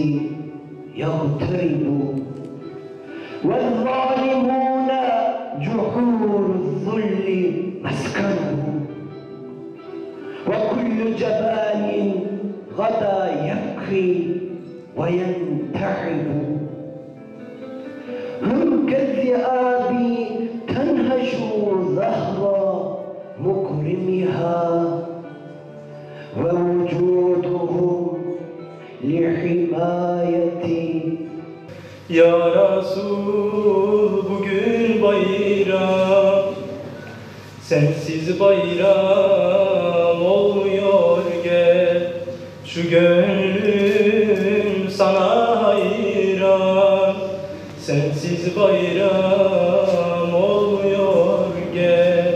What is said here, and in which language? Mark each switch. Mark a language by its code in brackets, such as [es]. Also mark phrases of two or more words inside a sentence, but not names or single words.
[ar] يغترب والظالمون جحور الذل مسكنهم وكل جبان غدا يبكي وينتعب هم كالذئاب تنهش ظهر مكرمها ووجودهم لحمايتي [tr] Ya Resul bugün bayram, sensiz bayram olmuyor gel. Şu gönlüm sana hayran, sensiz bayram olmuyor gel.